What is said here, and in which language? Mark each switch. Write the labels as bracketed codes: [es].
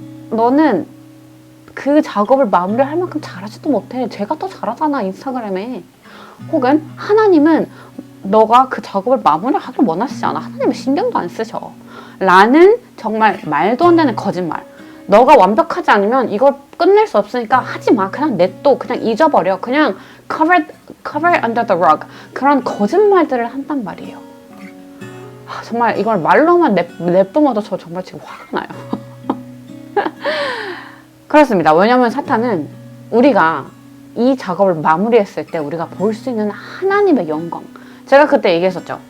[ko] 너는 그 작업을 마무리할 만큼 잘하지도 못해. 제가 더 잘하잖아, 인스타그램에. 혹은 하나님은 너가 그 작업을 마무리하길 원하시지 않아. 하나님은 신경도 안 쓰셔. 라는 정말 말도 안 되는 거짓말. 너가 완벽하지 않으면 이걸 끝낼 수 없으니까 하지 마. 그냥 냅둬. 그냥 잊어버려. 그냥 [en] cover under the rug. [ko] 그런 거짓말들을 한단 말이에요. 정말 이걸 말로만 냅둬도 저 정말 지금 화가 나요. 그렇습니다. 왜냐면 사탄은 우리가 이 작업을 마무리했을 때 우리가 볼 수 있는 하나님의 영광. 제가 그때 얘기했었죠.